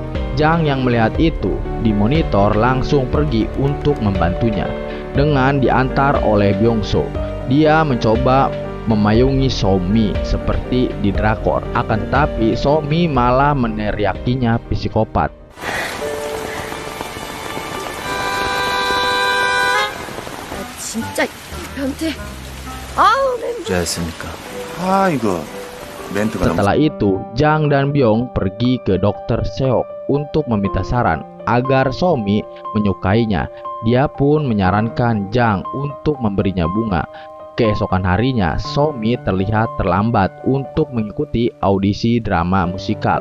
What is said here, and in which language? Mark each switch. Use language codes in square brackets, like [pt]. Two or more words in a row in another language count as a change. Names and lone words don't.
[id] Jang yang melihat itu di monitor langsung pergi untuk membantunya dengan diantar oleh Byung So. Dia mencoba memayungi Somi seperti di drakor. Akan tetapi Somi malah meneriakinya psikopat. [ko] 진짜 변태. 아우 냄새. 않습니까? 아 이거 멘트가 [id] Setelah itu, Jang dan Byung pergi ke dokter Seok untuk meminta saran agar Somi menyukainya. Dia pun menyarankan Jang untuk memberinya bunga. Keesokan harinya, Somi terlihat terlambat untuk mengikuti audisi drama musikal.